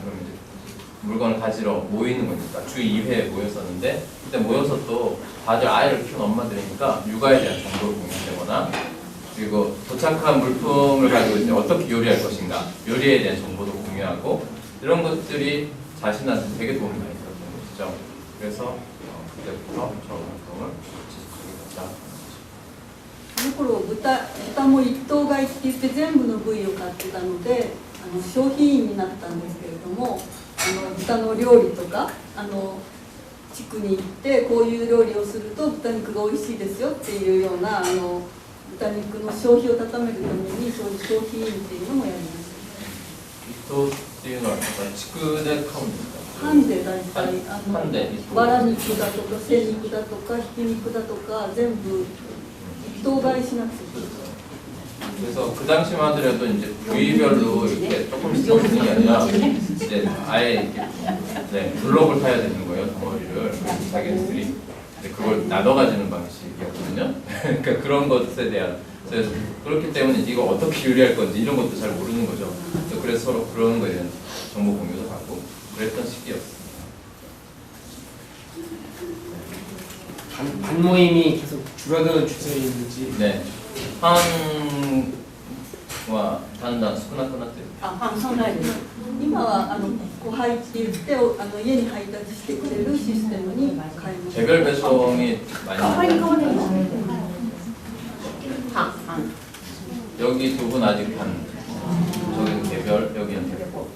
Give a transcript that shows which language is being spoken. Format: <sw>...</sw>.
<ko>그럼 이제 물건을 가지러 모이는 거니까 주 2회에 모였었는데 그때 모여서 또 다들 아이를 키운 엄마들이니까 육아에 대한 정보를 공유하거나 그리고 도착한 물품을 가지고 이제 어떻게 요리할 것인가 요리에 대한 정보도 공유하고 이런 것들이 자신한테 되게 도움이 많이 됐던 것이죠. 그래서 그때부터 저 활동을 지속하게 됐다.</ko> <ja>その頃豚も一頭買いって言って全部の部位を買ってたので消費員になったんですけれども豚の料理とか地区に行ってこういう料理をすると豚肉が美味しいですよっていうような豚肉の消費を高めるためにそういう消費員っていうのもやりました。一頭っていうのは地区で買うんですか。班で大体バラ肉だとか精肉だとかひき肉だとか全部</ja> <ko>그래서 그 당시만 하더라도 이제 부위별로 이렇게 조금씩 먹는 게 아니라 이제 아예 이렇게 네, 블록을 타야 되는 거예요, 덩어리를. 자기들이 그걸 나눠 가지는 방식이었거든요. 그러니까 그런 것에 대한 그래서 그렇기 때문에 이거 어떻게 요리할 건지 이런 것도 잘 모르는 거죠. 그래서 서로 그런 거에 대한 정보 공유도 하고 그랬던 시기였어요. 반모임이 계속 줄어드는 추세인지. 네.</ko> <ja>한와 단단 수쿠나쿠나떼. そうなんです。今はこう入っていって家に配達してくれるシステムに変えました。</ja> <ko>개별 배송이 많이 여기 두 분 아직 반, 저기는 개별, 여기는 개별.</ko>